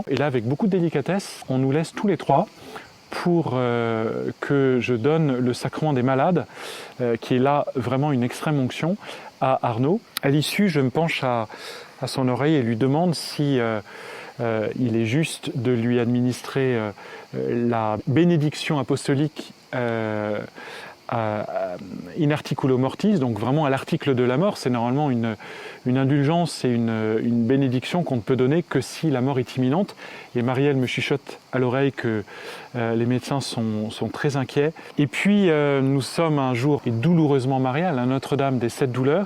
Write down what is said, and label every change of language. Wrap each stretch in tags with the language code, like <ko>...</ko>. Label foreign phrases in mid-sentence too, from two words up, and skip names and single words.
<fr>Et là, avec beaucoup de délicatesse, on nous laisse tous les trois pour que je donne le sacrement des malades, qui est là vraiment une extrême onction, à Arnaud. À l'issue, je me penche à son oreille et lui demande si il est juste de lui administrer la bénédiction apostolique</fr> <la>in articulo mortis,</la> <fr>donc vraiment à l'article de la mort. C'est normalement une indulgence et une bénédiction qu'on ne peut donner que si la mort est imminente. Et Marielle me chuchote à l'oreille que les médecins sont très inquiets. Et puis nous sommes un jour douloureusement marial à Notre-Dame des 7 douleurs.</fr>